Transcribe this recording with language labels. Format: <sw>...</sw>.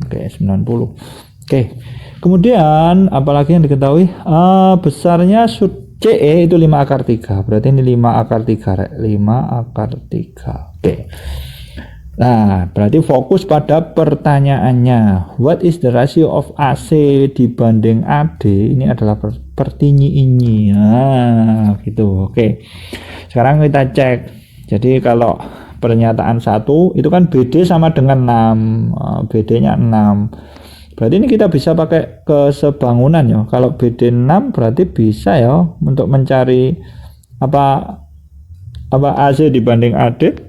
<id>Oke, 90. Oke. Kemudian apalagi yang diketahui? Besarnya CE itu 5 akar 3. Berarti ini 5 akar 3, 5 akar 3. Oke. Nah, berarti fokus pada pertanyaannya.</id> <en>What is the ratio of AC</en> <id>dibanding</id> <en>AD?</en> <id>Ini adalah pertinyi ini. Nah, gitu. Oke. Sekarang kita cek. Jadi kalau pernyataan 1 itu kan BD sama dengan 6. BD-nya 6. Berarti ini kita bisa pakai kesebangunan ya. Kalau BD 6 berarti bisa ya untuk mencari apa AC dibanding AD.</id>